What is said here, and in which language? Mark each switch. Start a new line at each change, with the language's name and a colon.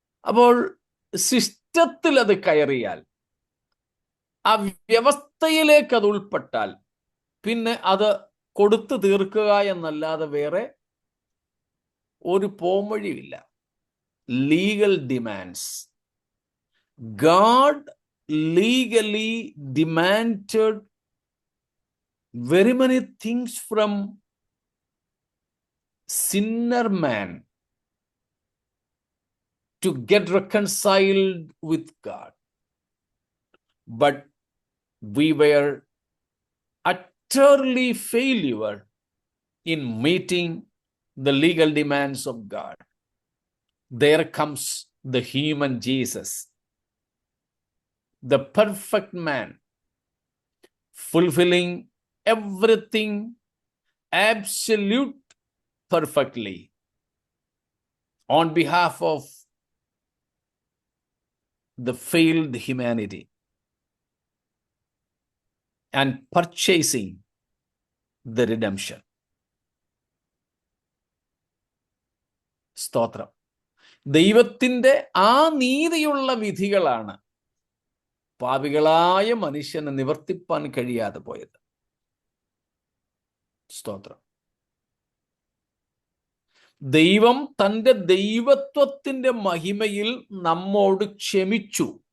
Malayalam: അപ്പോൾ സിസ്റ്റത്തിൽ അത് കയറിയാൽ, ആ വ്യവസ്ഥയിലേക്ക് അത് ഉൾപ്പെട്ടാൽ, പിന്നെ അത് കൊടുത്തു തീർക്കുക എന്നല്ലാതെ വേറെ ഒരു പോംവഴിയില്ല.
English: Legal demands. God legally demanded very many things from sinner man to get reconciled with God. But we were utterly failure in meeting the legal demands of God. There comes the human Jesus, the perfect man, fulfilling everything absolute perfectly on behalf of the failed humanity and purchasing the redemption.
Malayalam: സ്തോത്രം. ദൈവത്തിൻ്റെ ആ നീതിയുള്ള വിധികളാണ് പാപികളായ മനുഷ്യന് നിവർത്തിപ്പാൻ കഴിയാതെ പോയത്. സ്തോത്രം. ദൈവം തൻ്റെ ദൈവത്വത്തിൻ്റെ മഹിമയിൽ നമ്മോട് ക്ഷമിച്ചു.